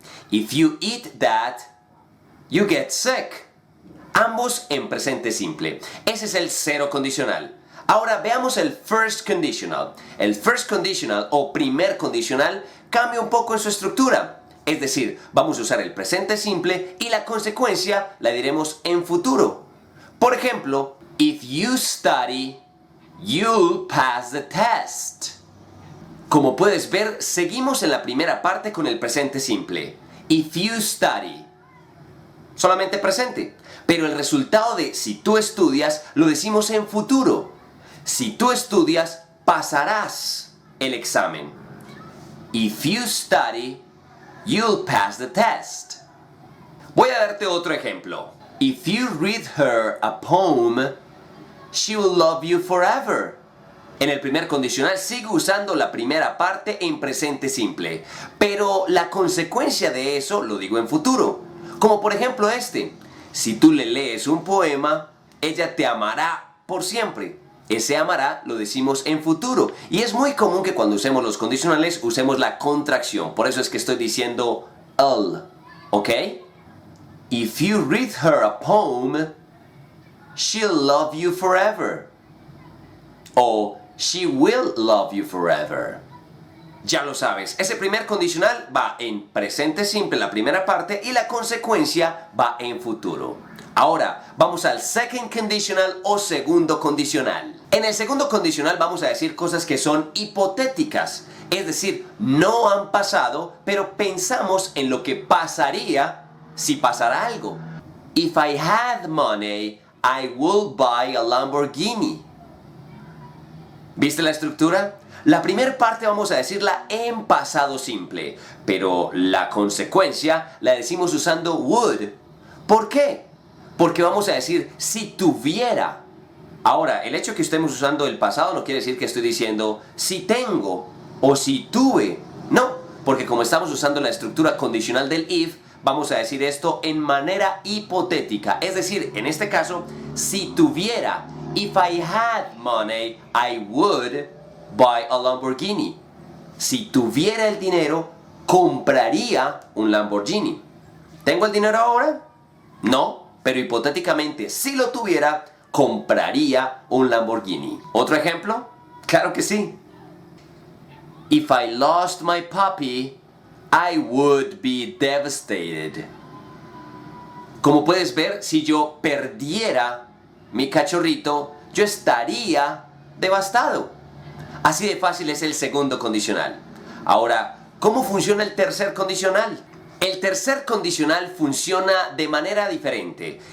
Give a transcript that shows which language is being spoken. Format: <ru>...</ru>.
<en>If you eat that, you get sick.</en> <es>Ambos en presente simple. Ese es el cero condicional. Ahora veamos el first conditional. El first conditional o primer condicional cambia un poco en su estructura. Es decir, vamos a usar el presente simple y la consecuencia la diremos en futuro. Por ejemplo,</es> <en>if you study, you'll pass the test.</en> <es>Como puedes ver, seguimos en la primera parte con el presente simple.</es> <en>If you study.</en> <es>Solamente presente. Pero el resultado de si tú estudias lo decimos en futuro. Si tú estudias, pasarás el examen.</es> <en>If you study, you'll pass the test.</en> <es>Voy a darte otro ejemplo.</es> <en>If you read her a poem, she will love you forever.</en> <es>En el primer condicional sigo usando la primera parte en presente simple, pero la consecuencia de eso lo digo en futuro. Como por ejemplo este: si tú le lees un poema, ella te amará por siempre. Ese amará lo decimos en futuro. Y es muy común que cuando usemos los condicionales usemos la contracción. Por eso es que estoy diciendo "ll", ¿ok?</es> <en>If you read her a poem, she'll love you forever. O she will love you forever.</en> <es>Ya lo sabes, ese primer condicional va en presente simple la primera parte y la consecuencia va en futuro. Ahora, vamos al second conditional o segundo condicional. En el segundo condicional vamos a decir cosas que son hipotéticas, es decir, no han pasado, pero pensamos en lo que pasaría si pasara algo.</es> <en>If I had money, I would buy a Lamborghini.</en> <es>¿Viste la estructura? La primera parte vamos a decirla en pasado simple, pero la consecuencia la decimos usando would. ¿Por qué? Porque vamos a decir si tuviera Ahora, el hecho que estemos usando el pasado no quiere decir que estoy diciendo si tengo o si tuve. No, porque como estamos usando la estructura condicional del if, vamos a decir esto en manera hipotética. Es decir, en este caso, si tuviera,</es> <en>if I had money, I would buy a Lamborghini.</en> <es>Si tuviera el dinero, compraría un Lamborghini. ¿Tengo el dinero ahora? No, pero hipotéticamente, si lo tuviera, compraría un Lamborghini. ¿Otro ejemplo? Claro que sí.</es> <en>If I lost my puppy, I would be devastated.</en> <es>Como puedes ver, si yo perdiera mi cachorrito, yo estaría devastado. Así de fácil es el segundo condicional. Ahora, ¿cómo funciona el tercer condicional? El tercer condicional funciona de manera diferente.</es>